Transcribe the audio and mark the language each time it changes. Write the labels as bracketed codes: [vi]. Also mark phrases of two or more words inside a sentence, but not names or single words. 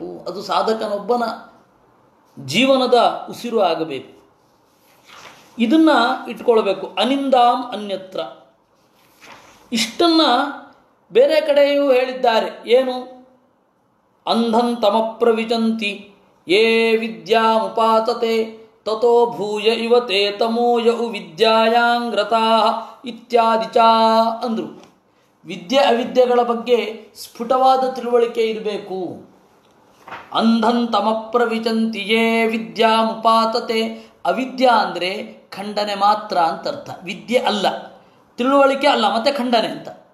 [kn] ಅದು ಸಾಧಕನೊಬ್ಬನ ಜೀವನದ ಉಸಿರು ಆಗಬೇಕು. ಇದನ್ನು ಇಟ್ಕೊಳ್ಬೇಕು. [sa] ಅನಿಂದಾಂ ಅನ್ಯತ್ರ. [kn] ಇಷ್ಟನ್ನು ಬೇರೆ ಕಡೆಯೂ ಹೇಳಿದ್ದಾರೆ. ಏನು? [sa] ಅಂಧಂ ತಮಪ್ರವಿಚಂತಿ ಯೇ ವಿದ್ಯಾಮುಪಾತತೆ ತತೋ ಭೂಯ ಇವತೆ ತಮೋಯು ವಿದ್ಯಾಯಾಂಗ್ರತಾ ಇತ್ಯಾದಿ ಚ ಅಂದರು. [kn] ವಿದ್ಯೆ ಅವಿದ್ಯೆಗಳ ಬಗ್ಗೆ ಸ್ಫುಟವಾದ ತಿಳುವಳಿಕೆ ಇರಬೇಕು. [sa] ಅಂಧಂ ತಮಪ್ರವಿಚಂತಿ ಯೇ ವಿದ್ಯಾಮುಪಾತತೆ. [kn] ಅವಿದ್ಯಾ ಅಂದರೆ ಖಂಡನೆ ಮಾತ್ರ ಅಂತ ಅರ್ಥ. ವಿದ್ಯೆ ಅಲ್ಲ, ತಿಳುವಳಿಕೆ ಅಲ್ಲ, ಮತ್ತೆ ಖಂಡನೆ ಅಂತ.